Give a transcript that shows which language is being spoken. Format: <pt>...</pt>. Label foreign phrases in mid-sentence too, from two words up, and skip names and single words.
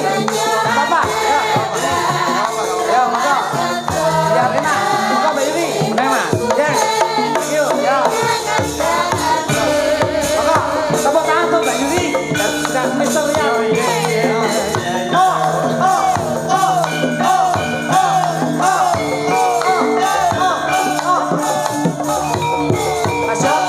<id>Enggak apa-apa. Ya. Ya, monggo. Ya, enak. Monggo Mbak Yuli. Neng Mas.</id> <en>Yes. Thank you.</en> <id>Ya. Monggo. Tepuk tangan untuk Mbak Yuli dan Mr. Rian. Masuk.</id>